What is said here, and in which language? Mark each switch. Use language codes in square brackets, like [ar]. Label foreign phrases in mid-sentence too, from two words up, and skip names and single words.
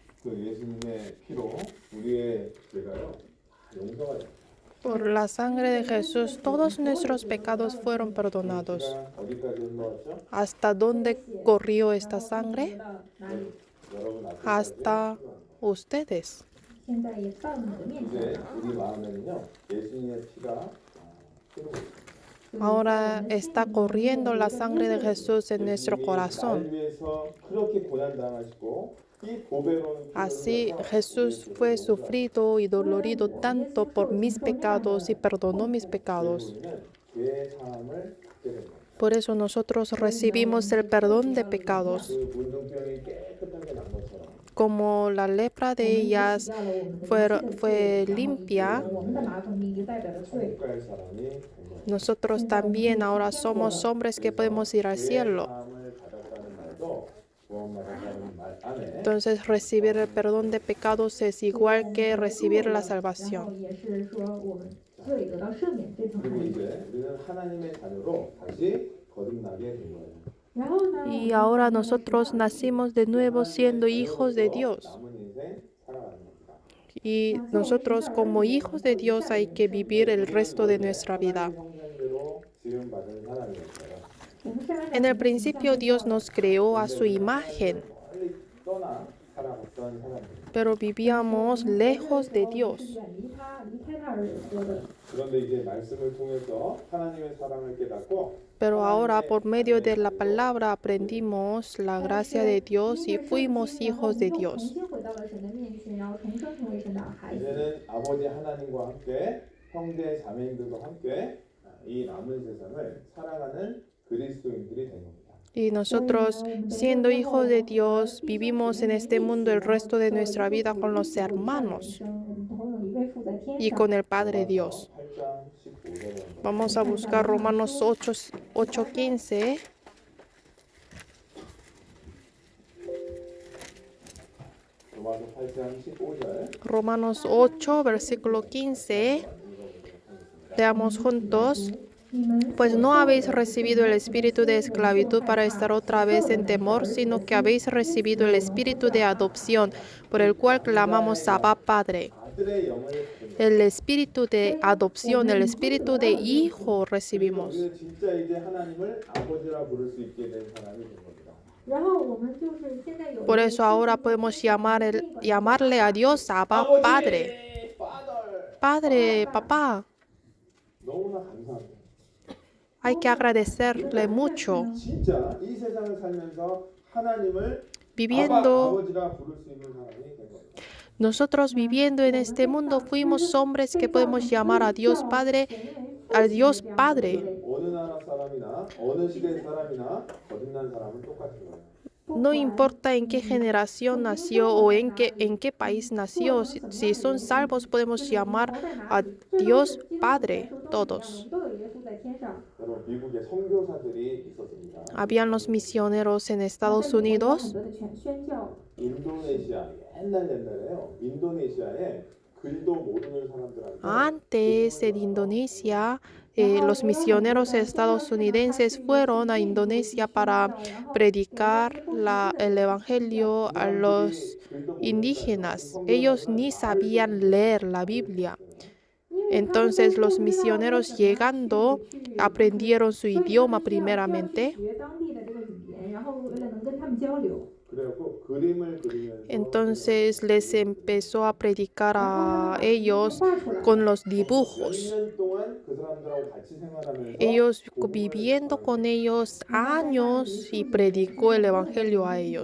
[ko] 그리스도 예수님의 피로 우리의 죄가요 용서가 됩니다. [es] Por la sangre de Jesús, todos nuestros pecados fueron perdonados. [ko] 피가 어디까지 흘러왔죠? [es] ¿Hasta dónde corrió esta sangre? [ko] 여러분 앞에 [es] Hasta ustedes. [zh] 现在也到你的面前 [ko] 이제 [zh] 了。 [ko] 우리 마음에는요 예수님의 피가 흐르고 있습니다. [es] Ahora está corriendo la sangre de Jesús en nuestro [ko] 날 [es] corazón. [ko] 위해서 그렇게 고난 당하시고 이 보배로운 피를 [es] Así [ko] 흘려서 [es] Jesús [ko] 우리의 [es] fue [ko] 죄를 [es] sufrido y dolorido tanto por mis pecados y perdonó mis pecados. [ko] 우리는 죄의 사함을 받게 됩니다. [es] Por eso nosotros recibimos el perdón de pecados. [ko] 그 문둥병이 깨끗하게 난 것처럼 [es] Como la lepra de ellas fue limpia, [zh] 我们的麻风病就代表着罪。 [ko] 갈 사람이 된 거예요. [es] nosotros también ahora somos hombres que podemos ir al [ko] 죄의 [es] cielo. [ko] 사함을 받았다는 말도 구원받았다는 말 안에 [es] Entonces recibir el perdón de pecados es igual que recibir la [zh] 然后 [es] salvación. [zh] 也是说我们罪得到赦免这层 [ko] 그리고 [zh] 含义。 [ko] 이제 우리는 하나님의 자녀로 다시 거듭나게 된 거예요. [zh] 然后呢， [es] Y ahora nosotros nacimos de nuevo siendo hijos de Dios. [ko] 남은 인생 살아가는 겁니다. [es] Y nosotros como hijos de Dios hay que vivir el resto de nuestra vida. [ko] 형상대로 지음받은 사람이었어요. [zh] 我们是按照 [es] En el principio Dios nos creó a su imagen, [ko] 멀리 떠나 살아갔던 사람들. [es] pero vivíamos lejos de Dios. [zh] 是远离他、离开他而活的。 [ko] 그런데 이제 말씀을 통해서 하나님의 사랑을 깨닫고 [es] Pero ahora por medio de la palabra aprendimos la gracia de Dios y fuimos hijos de [zh] 重 [es] Dios. [zh] 新回到了神的面前，然后重生成为神的孩子。 [ko] 이제는 아버지 하나님과 함께 형제 자매님들과 함께 이 남은 세상을 살아가는 그리스도인들이 된 겁니다. [es] Y nosotros, siendo hijos de Dios, vivimos en este mundo el resto de nuestra vida con los hermanos [zh] 我们同有一位父在天 [es] y [zh] 上。 [es] con el Padre Dios. [ko] 8장 15절에 [es] Vamos a buscar Romanos 8:15. [ko] 로마서 8장 15절 [es] Romanos 8, versículo 15. Leamos juntos. Pues no habéis recibido el espíritu de esclavitud para estar otra vez en temor, sino que habéis recibido el espíritu de adopción, por el cual clamamos Abba Padre. [ko] 아들의 영을 [es] El espíritu de adopción, el espíritu de hijo recibimos. [ko] 우리는 진짜 이제 하나님을 아버지라 부를 수 있게 된 사람이 된 겁니다. [zh] 然后我们就是现在有。 [es] Por eso ahora podemos llamarle a Dios Abba Padre. Father. Padre, papá. [ko] 너무나 감사합니다. [es] Hay que agradecerle mucho. [ko] 진짜 이 세상을 살면서 하나님을 [es] Viviendo, [ko] 아버지라 부를 수 있는 사람이 된 겁니다. [es] nosotros viviendo en este mundo fuimos hombres que podemos llamar a Dios Padre, al Dios Padre. [ko] 어느 나라 사람이나 어느 시대 사람이나 거듭난 사람은 똑같은 거예요. [es] No importa en qué generación nació o en qué país nació, si son salvos podemos llamar a Dios Padre, todos. [zh] 都有耶稣在天上。 [ko] 여러분 미국에 선교사들이 있었습니다. [es] Habían los misioneros en Estados Unidos. [zh] 很多的宣教。 [ko] 인도네시아 옛날에요. 인도네시아에 글도 모르는 사람들한테 [es] Antes en Indonesia, los misioneros estadounidenses fueron a Indonesia para predicar el evangelio a los indígenas. Ellos ni sabían leer la Biblia. Entonces los misioneros llegando aprendieron su idioma primeramente. [zh] 学当地的这个语言，然后为了能跟他们交流。 [ko] 그래갖고 그림을 그리면서 [es] Entonces les empezó a predicar a ellos con los dibujos. [ko] 2년 동안 그 사람들하고 같이 생활하면서 [es] Ellos viviendo con ellos años y predicó el evangelio a ellos.